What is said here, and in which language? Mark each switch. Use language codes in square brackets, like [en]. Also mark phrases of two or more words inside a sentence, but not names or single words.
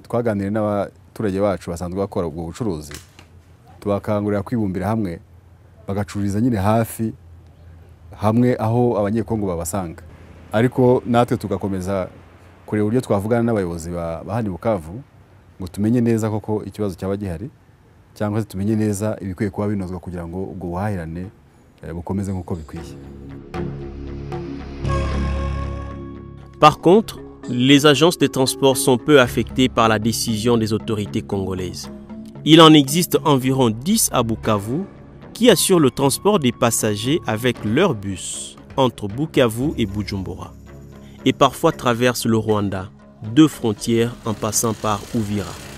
[rw] twaganiriye n'abaturage bacu basanzwe bakora ubwo bucuruzi, tubakangurira kwibumbira hamwe bagacururiza nyine hafi hamwe aho abanyekongo babasanga, ariko natwe tugakomeza kureba uburyo twavugana n'abayobozi ba hano Bukavu ngo tumenye neza koko ikibazo cyaba gihari, cyangwa se tumenye neza ibikwiye kuba binozwa kugira ngo ubwo buhahirane bukomeze nk'uko bikwiye. [fr] Par contre, les agences de transport sont peu affectées par la décision des autorités congolaises. Il en existe environ 10 à Bukavu qui assurent le transport des passagers avec leur bus entre Bukavu et Bujumbura et parfois traversent le Rwanda, 2 frontières en passant par Uvira.